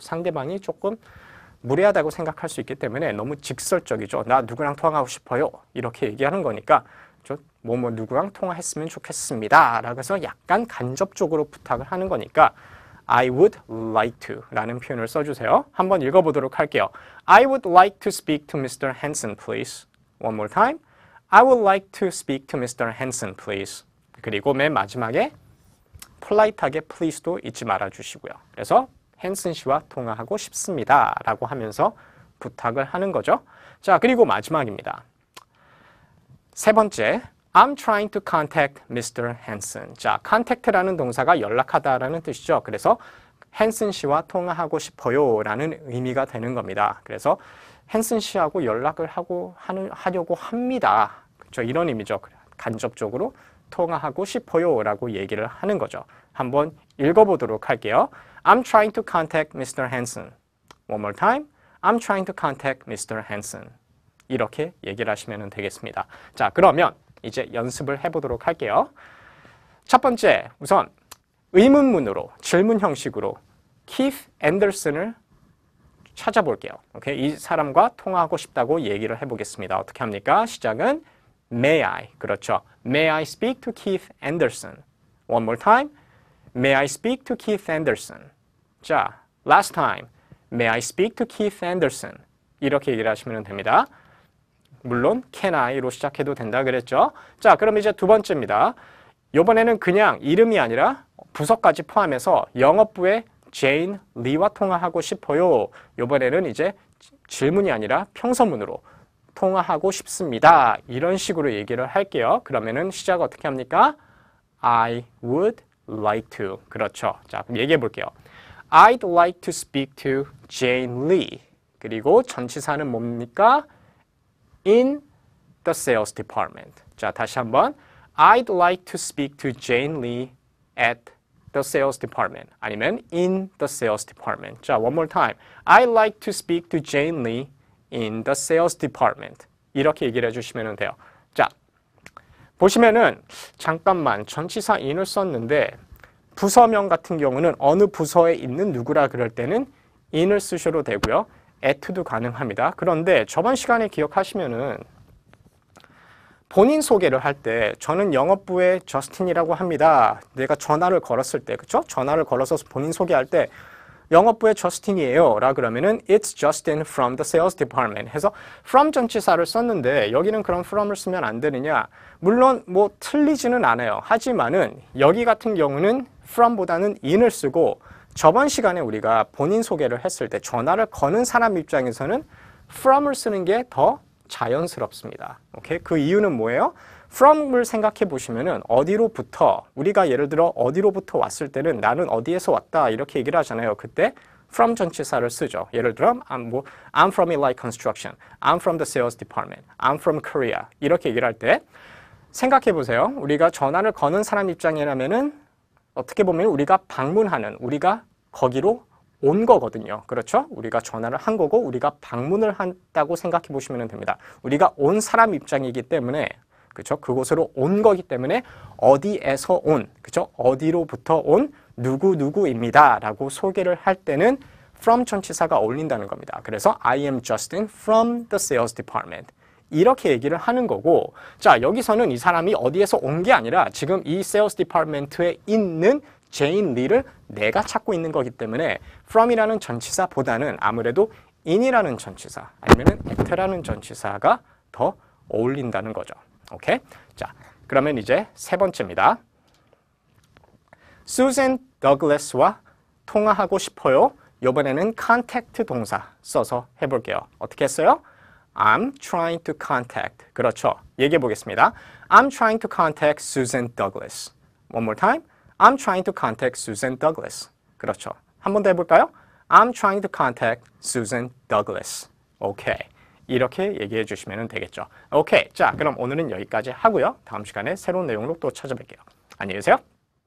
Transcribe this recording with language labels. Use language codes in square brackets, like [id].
[ko] 상대방이 조금 무례하다고 생각할 수 있기 때문에 너무 직설적이죠. 나 누구랑 통화하고 싶어요. 이렇게 얘기하는 거니까 뭐 누구랑 통화했으면 좋겠습니다. 라고 해서 약간 간접적으로 부탁을 하는 거니까 [en] I would like to [ko] 라는 표현을 써주세요. 한번 읽어보도록 할게요. [en] I would like to speak to Mr. Hanson, please. One more time. I would like to speak to Mr. Hanson, please. [ko] 그리고 맨 마지막에 polite하게 please도 잊지 말아주시고요. 그래서 헨슨 씨와 통화하고 싶습니다. 라고 하면서 부탁을 하는 거죠. 자, 그리고 마지막입니다. [en] 세 번째, I'm trying to contact Mr. Hanson. [ko] 자, contact라는 동사가 연락하다라는 뜻이죠. 그래서 헨슨 씨와 통화하고 싶어요 라는 의미가 되는 겁니다. 그래서 헨슨 씨하고 연락을 하려고 합니다. 그렇죠? 이런 의미죠. 간접적으로 통화하고 싶어요 라고 얘기를 하는 거죠. 한번 읽어보도록 할게요. [en] I'm trying to contact Mr. Hanson. One more time. I'm trying to contact Mr. Hanson. [ko] 이렇게 얘기를 하시면 되겠습니다. 자, 그러면 이제 연습을 해보도록 할게요. 첫 번째, 우선 의문문으로, 질문 형식으로 Keith Anderson을 찾아볼게요. 오케이? 이 사람과 통화하고 싶다고 얘기를 해보겠습니다. 어떻게 합니까? 시작은 [en] May I. [ko] 그렇죠. [en] May I speak to Keith Anderson? One more time. May I speak to Keith Anderson? 자, last time. May I speak to Keith Anderson? [ko] 이렇게 얘기를 하시면 됩니다. 물론 [en] can I [ko] 로 시작해도 된다 그랬죠. 자, 그럼 이제 두 번째입니다. 이번에는 그냥 이름이 아니라 부서까지 포함해서 영업부의 제인 리와 통화하고 싶어요. 이번에는 이제 질문이 아니라 평서문으로 통화하고 싶습니다. 이런 식으로 얘기를 할게요. 그러면은 시작 어떻게 합니까? [en] I would like to. [ko] 그렇죠. 자, 그럼 얘기해 볼게요. [en] I'd like to speak to Jane Lee. [ko] 그리고 전치사는 뭡니까? [en] In the sales department. [ko] 자, 다시 한번. [en] I'd like to speak to Jane Lee at the sales department. 아니면 in the sales department. 자, one more time. I'd like to speak to Jane Lee in the sales department. [ko] 이렇게 얘기를 해주시면 돼요. 자, 보시면은 잠깐만 전치사 in을 썼는데 부서명 같은 경우는 어느 부서에 있는 누구라 그럴 때는 in을 쓰셔도 되고요. at도 가능합니다. 그런데 저번 시간에 기억하시면은 본인 소개를 할 때 저는 영업부의 저스틴이라고 합니다. 내가 전화를 걸었을 때, 그렇죠? 전화를 걸어서 본인 소개할 때 영업부의 저스틴이에요 라 그러면은 [en] It's Justin from the sales department [ko] 해서 from 전치사를 썼는데 여기는 그럼 from을 쓰면 안 되느냐? 물론 뭐 틀리지는 않아요. 하지만은 여기 같은 경우는 from보다는 in을 쓰고 저번 시간에 우리가 본인 소개를 했을 때 전화를 거는 사람 입장에서는 from을 쓰는 게 더 자연스럽습니다. 오케이? 그 이유는 뭐예요? from을 생각해 보시면은 어디로부터 우리가 예를 들어 어디로부터 왔을 때는 나는 어디에서 왔다 이렇게 얘기를 하잖아요. 그때 from 전치사를 쓰죠. 예를 들어 [en] I'm from Eli Construction, I'm from the sales department, I'm from Korea [ko] 이렇게 얘기를 할 때 생각해 보세요. 우리가 전화를 거는 사람 입장이라면은 어떻게 보면 우리가 방문하는 우리가 거기로 온 거거든요. 그렇죠? 우리가 전화를 한 거고 우리가 방문을 한다고 생각해 보시면 됩니다. 우리가 온 사람 입장이기 때문에 그렇죠? 그곳으로 온 거기 때문에 어디에서 온, 그렇죠? 어디로부터 온 누구누구입니다 라고 소개를 할 때는 from 전치사가 어울린다는 겁니다. 그래서 [en] I am Justin from the sales department [ko] 이렇게 얘기를 하는 거고 자 여기서는 이 사람이 어디에서 온 게 아니라 지금 이 sales department에 있는 제인 리를 내가 찾고 있는 거기 때문에 from이라는 전치사보다는 아무래도 in이라는 전치사 아니면 at라는 전치사가 더 어울린다는 거죠. 오케이? 자, 그러면 이제 세 번째입니다. Susan Douglas와 통화하고 싶어요. 이번에는 contact 동사 써서 해볼게요. 어떻게 했어요? [en] I'm trying to contact. [ko] 그렇죠. 얘기해 보겠습니다. [en] I'm trying to contact Susan Douglas. One more time. I'm trying to contact Susan Douglas. [ko] 그렇죠. 한 번 더 해볼까요? [en] I'm trying to contact Susan Douglas. [ko] 오케이. 이렇게 얘기해 주시면 되겠죠. 오케이. 자, 그럼 오늘은 여기까지 하고요. 다음 시간에 새로운 내용으로 또 찾아뵐게요. 안녕히 계세요.